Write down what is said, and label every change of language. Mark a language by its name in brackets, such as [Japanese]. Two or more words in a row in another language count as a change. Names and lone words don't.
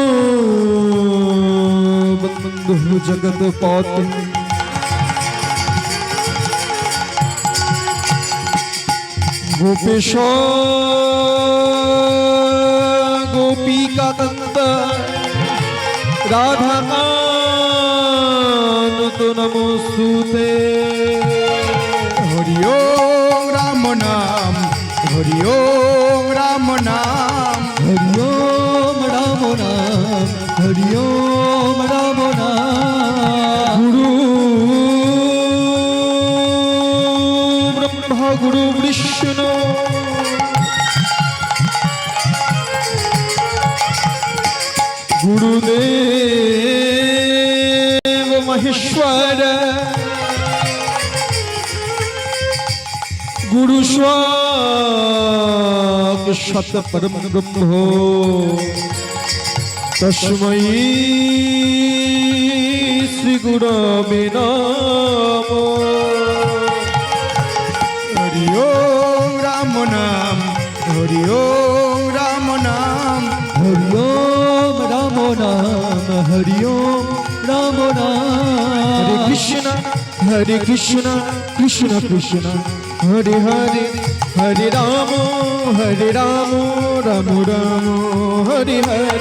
[Sanskrit] बंधु जगत पाति गोपेश गोपिका कंद राधा कांत नमोस्तुते [Bangla] হরি ওম রাম নাম হরি ওম রাম নাম হরি ওম রাম নাম হরি ওম রাম নাম [Sanskrit] गुरु ब्रह्मा गुरु विष्णु गुरुदेव महेश्वर गुरु साक्षात् परम ब्रह्म तस्मै श्री गुरवे नमः [Bangla] হরি ওম রাম নাম হরি ওম রাম নাম হরি ওম রাম নাম হরি ওম রাম নাম হরে কৃষ্ণ কৃষ্ণ কৃষ্ণ হরে হরে হরে রাম রাম রাম হরে হরে